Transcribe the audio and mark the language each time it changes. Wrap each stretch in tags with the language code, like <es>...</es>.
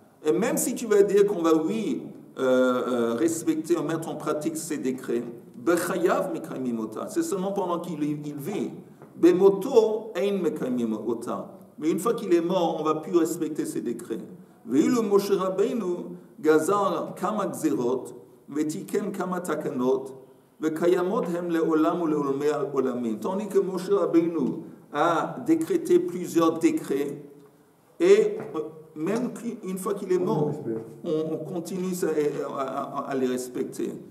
<fr>Et même si tu vas dire qu'on va, oui, respecter ou mettre en pratique ces décrets,</fr> <he>Bechayav Mekaiminota,</he> <fr>c'est seulement pendant qu'il vit.</fr> <he>Bemoto Ein Mekaiminota.</he> <fr>Mais une fois qu'il est mort, on ne va plus respecter ces décrets.</fr> <he>Ve'ilu</he> <fr>Moshe Rabbeinu</fr> <he>גזר כמה גזירות ותיקן כמה תקנות וקיימות הם לעולם ולעולמי עולמים.</he> <fr>Tandis que Moshe Rabbeinu a décrété plusieurs décrets et même une fois qu'il est mort, on continue à les respecter.</fr>